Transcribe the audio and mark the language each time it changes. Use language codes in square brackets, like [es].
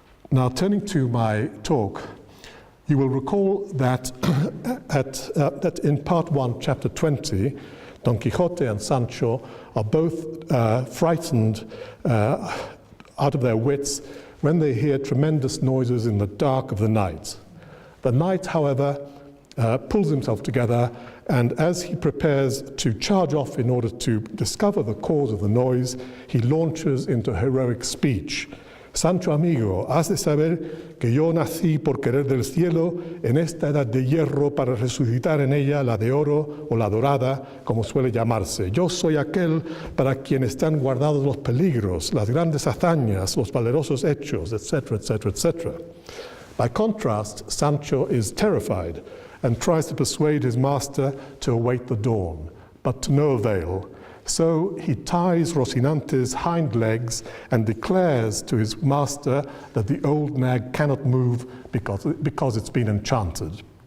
[en] Now, turning to my talk, you will recall that that in Part 1, Chapter 20, Don Quixote and Sancho are both frightened out of their wits when they hear tremendous noises in the dark of the night. The knight, however, pulls himself together, and as he prepares to charge off in order to discover the cause of the noise, he launches into a heroic speech. [es] Sancho amigo, has de saber que yo nací por querer del cielo en esta edad de hierro para resucitar en ella la de oro o la dorada, como suele llamarse. Yo soy aquel para quien están guardados los peligros, las grandes hazañas, los valerosos hechos, etc., etc., etc. [en] By contrast, Sancho is terrified and tries to persuade his master to await the dawn, but to no avail. So he ties Rocinante's hind legs and declares to his master that the old nag cannot move because it's been enchanted.